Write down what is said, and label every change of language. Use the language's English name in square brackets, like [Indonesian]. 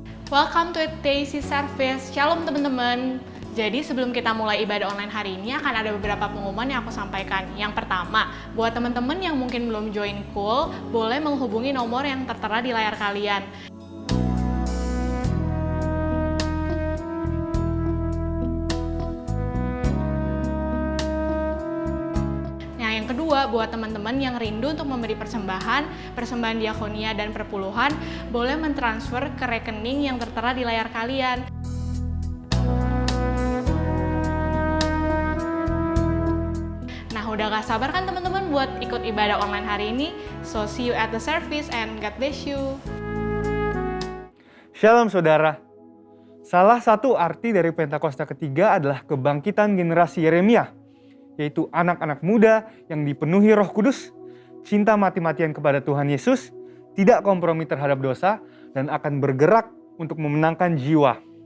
[English] Welcome to Daisy Service. [Indonesian] Shalom teman-teman. Jadi sebelum kita mulai ibadah online hari ini akan ada beberapa pengumuman yang aku sampaikan. Yang pertama, buat teman-teman yang mungkin belum join Cool, boleh menghubungi nomor yang tertera di layar kalian. Kedua, buat teman-teman yang rindu untuk memberi persembahan diakonia dan perpuluhan, boleh mentransfer ke rekening yang tertera di layar kalian. Nah, udah gak sabar kan teman-teman buat ikut ibadah online hari ini? [English] So, see you at the service and God bless you. [Indonesian] Shalom saudara. Salah satu arti dari Pentakosta ketiga adalah kebangkitan generasi Yeremia, yaitu anak-anak muda yang dipenuhi Roh Kudus, cinta mati-matian kepada Tuhan Yesus, tidak kompromi terhadap dosa, dan akan bergerak untuk memenangkan jiwa.